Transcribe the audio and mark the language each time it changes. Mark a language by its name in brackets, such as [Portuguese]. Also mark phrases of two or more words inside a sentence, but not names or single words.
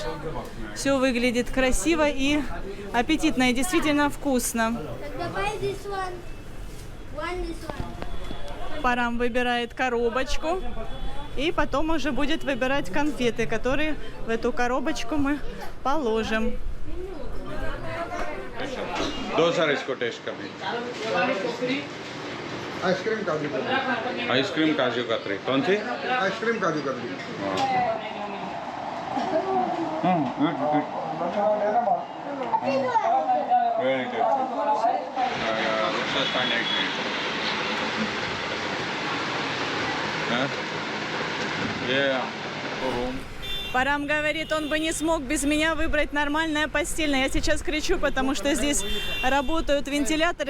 [Russian] Все выглядит красиво и аппетитно, и действительно вкусно. Парам выбирает коробочку. И потом уже будет выбирать конфеты, которые в эту коробочку мы положим. [Hindi] इसको टेस्ट करनी आइसक्रीम काजू कतली आइसक्रीम काजू कतरी कौन सी आइसक्रीम काजू कतली [English] very good [Russian] Парам говорит, он бы не смог без меня выбрать нормальное постельное. Я сейчас кричу, потому что здесь работают вентиляторы.